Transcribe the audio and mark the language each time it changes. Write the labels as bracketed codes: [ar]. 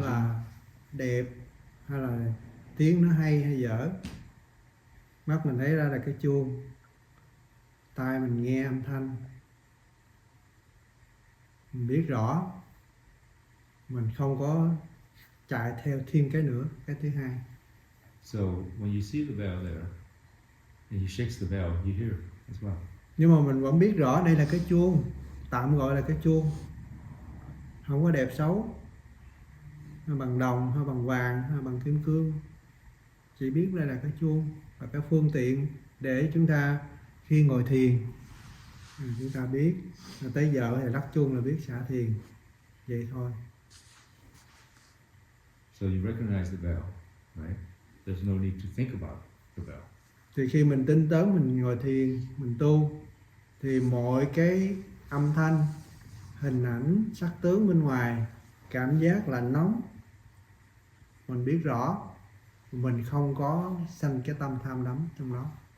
[vi] là đẹp hay là tiếng nó hay hay dở. Mắt mình thấy ra là cái chuông, tai mình nghe âm thanh, mình biết rõ, mình không có chạy theo thêm cái nữa, cái thứ hai. [en] So when you see the bell there, and he shakes the bell, you hear as well. [vi] Nhưng mà mình vẫn biết rõ đây là cái chuông, tạm gọi là cái chuông, không có đẹp xấu, hay bằng đồng, hay bằng vàng, hay bằng kim cương. Chỉ biết đây là cái chuông, và cái phương tiện để chúng ta khi ngồi thiền, chúng ta biết, tới giờ thì lắc chuông là biết xả thiền, vậy thôi. [en] So you recognize the bell, right? There's no need to think about the bell. [vi] Thì khi mình tinh tấn, mình ngồi thiền, mình tu, thì mọi cái âm thanh, hình ảnh, sắc tướng bên ngoài, cảm giác lạnh nóng, mình biết rõ, mình không có sanh cái tâm tham đắm trong đó.